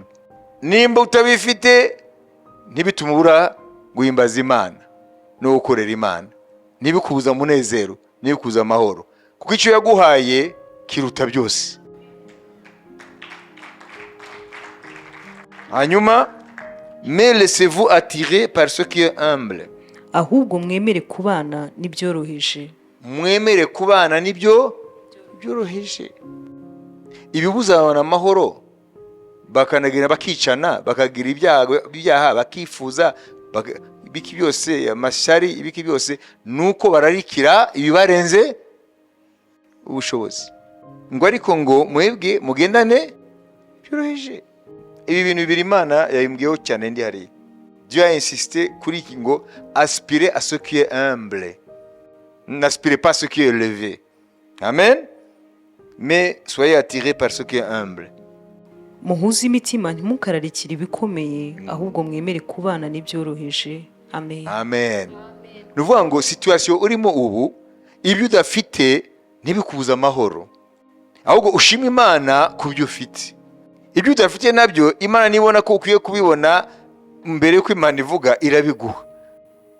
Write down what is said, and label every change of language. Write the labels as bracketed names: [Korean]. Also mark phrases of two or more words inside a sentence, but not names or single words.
[Kinyarwanda] Nimba utabifite ntibitumubura guhimbaza Imana no gukorera Imana. Nibikubuza munezero, nibikubuza amahoro. Kuko icyo yaguhaye kiruta byose. Hanyuma, [French] mais laissez-vous attirer par ce qui est humble. [Kinyarwanda] Ahubwo mwemere kubana n'ibyoroheje. Mwemere kubana nibyo byoroheje. Ibibuza abantu amahoro bakanagira bakicana, bakagira ibyaha bakifuza, ibiki byose amashyari, ibiki byose nuko bararikira ibibarenze ubushobozi. Ngo ariko ngo mwebwe mugendane byoroheje. Ibi bintu bibiri Imana yayimbwiyeho cyane ndi hari. [French] Dieu a insisté [Kinyarwanda] kuri iki ngo [French] aspirez à ce qui est humble. N'aspirez pas à ce qui est élevé. Amen. Mais soyez attirés par ce qui est humble. [Kinyarwanda] Muhuze imitima ntimukararikire ibikomeye, ahubwo mwemere kubana n'ibyoroheje. Amen. Amen. Nuvuga ngo situation urimo ubu ibyo udafite ntibikubuza amahoro. Ahubwo ushima Imana kubyo ufite. Ibyo udafite nabyo Imana nibona ko ukwiye kubibona mbere yuko Imana ivuga irabiguha.